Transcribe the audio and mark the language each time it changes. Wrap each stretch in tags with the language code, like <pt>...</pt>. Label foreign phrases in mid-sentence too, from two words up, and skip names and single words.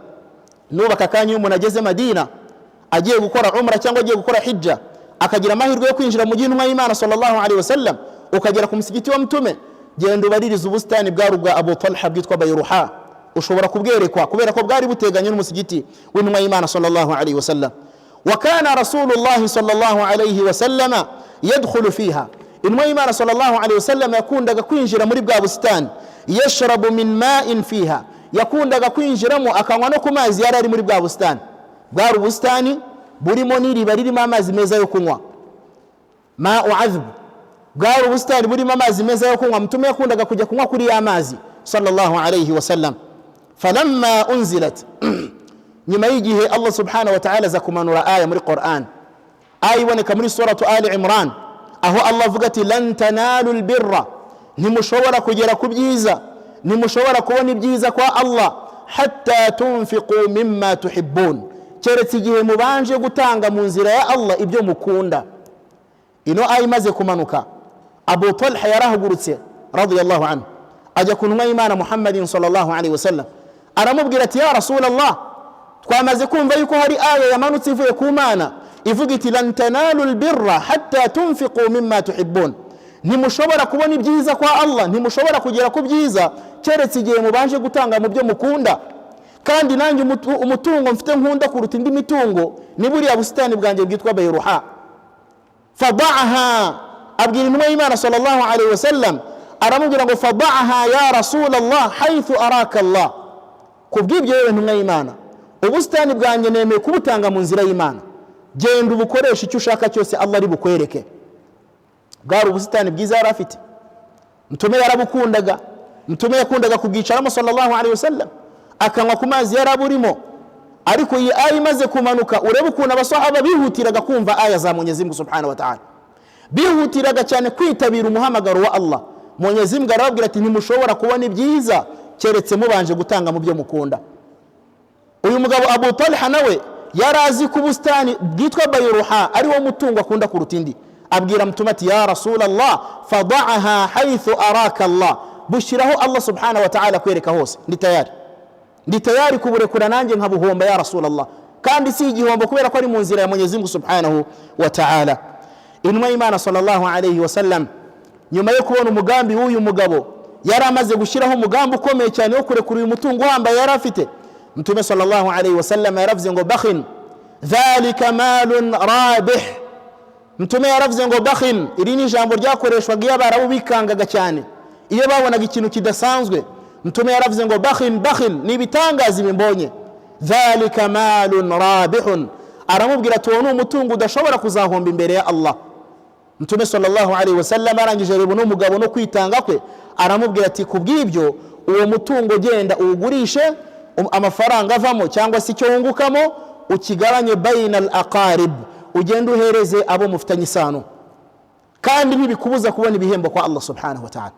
<rw>Nubaka kanya umuntu ageze Madina agiye gukora umra cyangwa agiye gukora hijja akagira amahirwe yo kwinjira mu gihe y'Imana</rw> <ar>صلى الله عليه وسلم</ar> <rw>ukagera ku musigiti wa Mtume, genda ubaririza ubusitani bwa rubwa Abu Talha bwitwa Bayruha, ushobora kubwerekwa kubera ko bwari buteganye n'umusigiti w'intumwa y'Imana</rw> <ar>صلى الله عليه وسلم. وكان رسول الله صلى الله عليه وسلم يدخل فيها,</ar> <rw>intumwa y'Imana</rw> <ar>صلى الله عليه وسلم</ar> <rw>yakundaga kwinjira muri bwa busitani,</rw> <ar>يشرب من ماء فيها,</ar> <rw>yakundaga kwinjiramo akanywa no ku mazi yari ari muri bwa busitani. Bwari ubusitani burimo n'iriba ririmo amazi meza yo kunywa,</rw> <ar>ماء عذب,</ar> <rw>bwari ubusitani burimo amazi meza yo kunywa. Mtume yakundaga kujya kunywa kuri ya mazi</rw> <ar>صلى الله عليه وسلم. فلما أنزلت,</ar> <rw>nyuma y'igihe Allah</rw> <ar>سبحانه وتعالى</ar> <rw>za kumanura aya muri Qur'an, aya iboneka muri suratu Ali Imran, aho Allah avuga ati</rw> <ar>لن تنالوا البر,</ar> <rw>ntimushobora kugera ku byiza, ntimushobora kubona ibyiza kwa Allah</rw> <ar>حتى تنفقوا مما تحبون,</ar> <rw>keretse igihe mubanje gutanga mu nzira ya Allah ibyo mukunda. Ino aya imaze kumanuka, Abu Talha yarahugurutse</rw> <ar>رضي الله عنه</ar> <rw>ajya ku ntumwa y'Imana</rw> <ar>محمد صلى الله عليه وسلم,</ar> <rw>aramubwira ati</rw> <ar>يا رسول الله,</ar> <rw>twamaze kumva yuko hari aya yamanutse ivuye ku Mana ivuga iti</rw> <ar>لن تنالوا البر حتى تنفقوا مما تحبون,</ar> <rw>ntimushobora kubona ibyiza kwa Allah, ntimushobora kugera ku byiza keretse igihe mubanje gutanga mu byo mukunda. Kandi nanjye umutungo mfite nkunda kuruta indi mitungo ni buriya busitani bwanjye bwitwa Bayruha. Fada'aha, abwira intumwa y'Imana</rw> <ar>صلى الله عليه وسلم,</ar> <rw>aramubwira ngo</rw> <ar>فضعها يا رسول الله حيث أراك الله,</ar> <rw>kubw'ibyo yewe ntumwa y'Imana, ubusitani bwanjye nemeye kubutanga mu nzira y'Imana, genda ubukoresha icyo ushaka cyose Allah ari bukwereke. Bwari ubusitani bwiza yari afite, Mtume yarabukundaga, Mtume yakundaga kubwicaramo</rw> <ar>صلى الله عليه وسلم,</ar> <rw>akanywa ku mazi yari aburimo. Ariko iyi aya imaze kumanuka, urebe ukuntu abasahaba bihutiraga kumva aya za</rw> <sw>Mwenyezi Mungu</sw> <ar>سبحانه وتعالى,</ar> <rw>bihutiraga cyane kwitabira umuhamagaro wa Allah.</rw> <sw>Mwenyezi Mungu</sw> <rw>arababwira ati ntimushobora kubona ibyiza keretse mubanje gutanga mu byo mukunda. Uyu mugabo Abu Talha nawe yarazi ku bustani bwitwa Bayruha ari wo mutungo akunda kuruta indi, abwira Mtume ati</rw> <ar>يا رسول الله فضعها حيث أراك الله,</ar> <rw>bushiraho Allah</rw> <ar>سبحانه وتعالى</ar> <rw>kwereka hose, ndi tayari kuburekura nanjye nkabuhomba</rw> <ar>يا رسول الله,</ar> <rw>kandi si igihombo kubera ko ari mu nzira ya</rw> <sw>Mwenyezi Mungu</sw> <ar>سبحانه وتعالى.</ar> <rw>Intumwa y'Imana</rw> <ar>صلى الله عليه وسلم</ar> <rw>nyuma yo kubona umugambi w'uyu mugabo, yari amaze gushyiraho umugambi ukomeye cyane wo kurekura uyu mutungo wambaye yari afite. Mtume</rw> <ar>صلى الله عليه وسلم</ar> <rw>yaravuze ngo</rw> <ar>بخ ذلك مال رابح,</ar> <rw>Mtume yaravuze ngo bakhin, iri ni ijambo ryakoreshwaga iyo Abarabu bikangaga cyane, iyo babonaga ikintu kidasanzwe. Mtume yaravuze ngo bakhin ni ibitangaza bimbonye,</rw> <ar>ذلك مال رابح,</ar> <rw>aramubwira ati uwo ni umutungo udashobora kuzahomba imbere ya Allah. Mtume</rw> <ar>صلى الله عليه وسلم</ar> <rw>arangije rero n'umugabo no kwitanga kwe, aramubwira ati kubw'ibyo uwo mutungo genda uwugurishe, amafaranga avamo cyangwa se icyo wungukamo ukigabanye</rw> <ar>بين الأقارب,</ar> <rw>ugenda uhereze abo mufitanye isano, kandi ntibikubuza kubona ibihembo kwa Allah</rw> <ar>سبحانه وتعالى.</ar>